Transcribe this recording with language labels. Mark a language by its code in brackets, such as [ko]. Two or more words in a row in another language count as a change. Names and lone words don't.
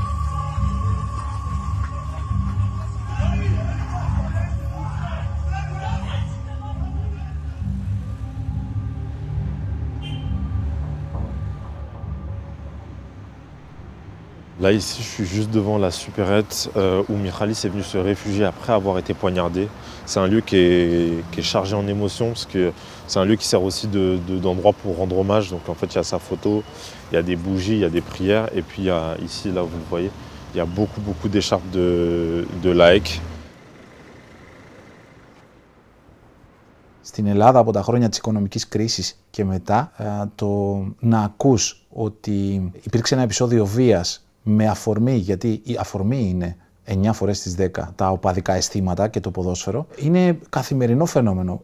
[fr] Là, ici, je suis juste devant la supérette où Michalis est venu se réfugier après avoir été poignardé. C'est un lieu qui est chargé en émotions parce que c'est un lieu qui sert aussi d'endroit pour rendre hommage. Donc en fait, il y a sa photo, il y a des bougies, il y a des prières. Et puis il y a, ici, là, vous le voyez, il y a beaucoup d'écharpes de l'AEK. [el] Στην Ελλάδα από τα χρόνια της οικονομικής κρίσης και μετά το να ακούς ότι υπήρξε ένα επεισόδιο βίας με αφορμή, γιατί η αφορμή είναι 9 φορές στις 10 τα οπαδικά αισθήματα και το ποδόσφαιρο, είναι καθημερινό φαινόμενο.